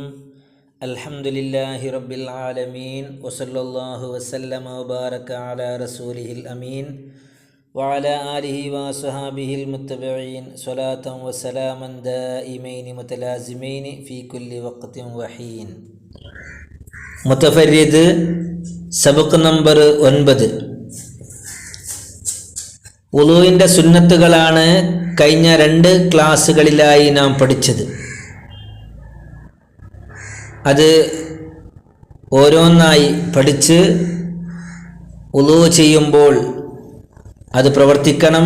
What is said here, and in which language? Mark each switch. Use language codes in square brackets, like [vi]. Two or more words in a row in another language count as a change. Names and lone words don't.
[ar] الحمد لله رب العالمين وصلى الله وسلم وبارك على رسوله الأمين وعلى آله وصحابه المتبعين صلاة وسلاما دائمين متلازمين في كل وقت وحين. [ml] മുതഫരിദ് സബക്ക് നമ്പർ 9. വുളൂഇൻ്റെ സുന്നത്തുകളാണ് കഴിഞ്ഞ 2 ക്ലാസ്സുകളിലായി നാം പഠിച്ചത്. അത് ഓരോന്നായി പഠിച്ച് വുളൂ ചെയ്യുമ്പോൾ അത് പ്രവർത്തിക്കണം.